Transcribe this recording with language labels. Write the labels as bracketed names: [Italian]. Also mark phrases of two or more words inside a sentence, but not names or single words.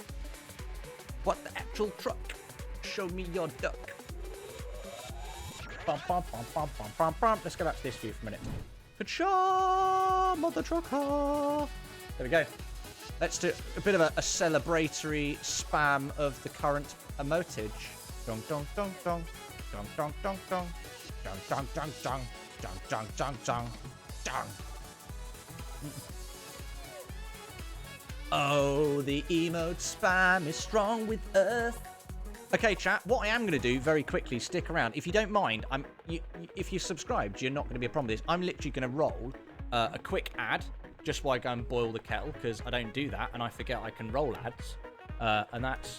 [English] What the actual truck? Show me your duck. Let's go back to this view for a minute. Ka-cha, mother trucker. There we go. Let's do a bit of a celebratory spam of the current emotage. Dong dong dong dong. Dong dong dong dong. Dong dong dong dong. Dong dong dong dong. Dong. Oh, the emote spam is strong with us. Okay, chat, what I am going to do very quickly, stick around. If you don't mind, if you're subscribed, you're not going to be a problem with this. I'm literally going to roll a quick ad just while I go and boil the kettle, because I don't do that, and I forget I can roll ads.